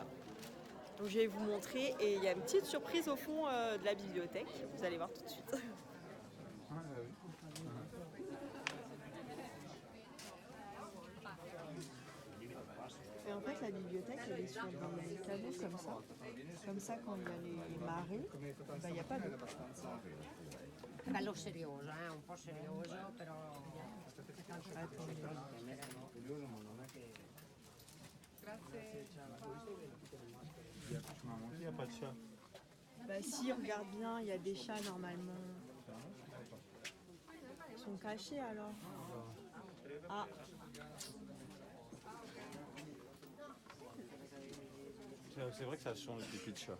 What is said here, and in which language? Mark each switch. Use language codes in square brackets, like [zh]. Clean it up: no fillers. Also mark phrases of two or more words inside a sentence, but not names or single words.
[fr] Donc je vais vous montrer et il y a une petite surprise au fond de la bibliothèque. Vous allez voir tout de suite. Et en fait la bibliothèque elle est sur des canaux comme ça. Comme ça quand il y a les marées, il n'y a pas d'eau. [it] Bello serioso, un po' serioso, però... [fr] Il n'y a pas de chat. Bah si, regarde bien, il y a des chats normalement. Ils sont cachés alors. Ah. C'est vrai que ça change le pipi de chat.